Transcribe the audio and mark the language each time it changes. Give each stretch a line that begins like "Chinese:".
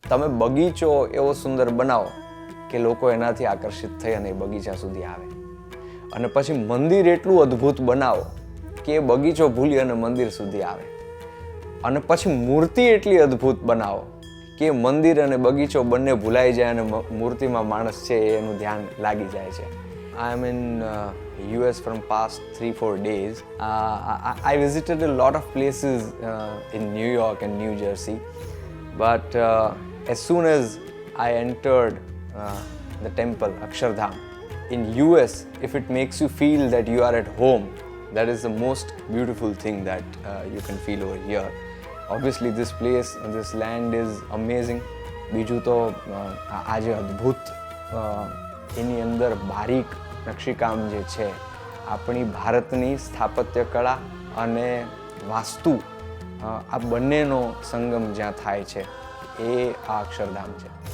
Gujarati: તમે બગીચો એવો સુંદર બનાવો કે લોકો એનાથી આકર્ષિત થઈ અને એ બગીચા સુધી આવે, અને પછી મંદિર એટલું અદ્ભુત બનાવો કે એ બગીચો ભૂલી અને મંદિર સુધી આવે, અને પછી મૂર્તિ એટલી અદ્ભુત બનાવો કે મંદિર અને બગીચો બંને ભૂલાઈ જાય અને મૂર્તિમાં માણસ છે એનું ધ્યાન લાગી જાય છે.
English: I am in US from past 3-4 days. I visited a lot of places in New York and New Jersey, but as soon as I entered the temple Akshardham in US, if it makes you feel that you are at home, that is the most beautiful thing that you can feel over here. Obviously this place, this land is amazing.
Gujarati: બીજું તો આ જે અદ્ભુત એની અંદર બારીક નકશીકામ જે છે, આપણી ભારતની સ્થાપત્ય કળા અને વાસ્તુ, આ બંનેનો સંગમ જ્યાં થાય છે એ આ અક્ષરધામ છે.